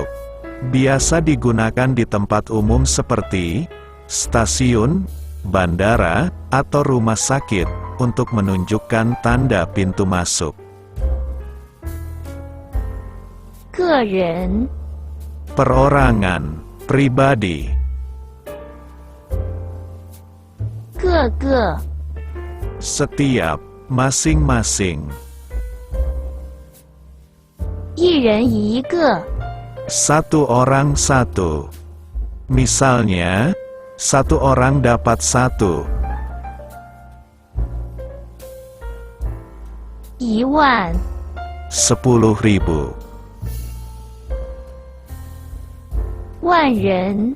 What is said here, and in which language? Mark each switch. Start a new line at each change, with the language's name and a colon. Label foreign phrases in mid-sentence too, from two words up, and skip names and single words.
Indonesian: Biasa digunakan di tempat umum seperti stasiun, bandara, atau rumah sakit untuk menunjukkan tanda pintu masuk.
Chinese: 个人，
Indonesian: Perorangan, pribadi,
Chinese: 个个，
Indonesian: setiap, masing-masing,
Chinese: 一人一个，
Indonesian: satu orang satu. Misalnya, satu orang dapat satu.
Chinese: 10000，
Indonesian: 10.000.
Chinese: 万人，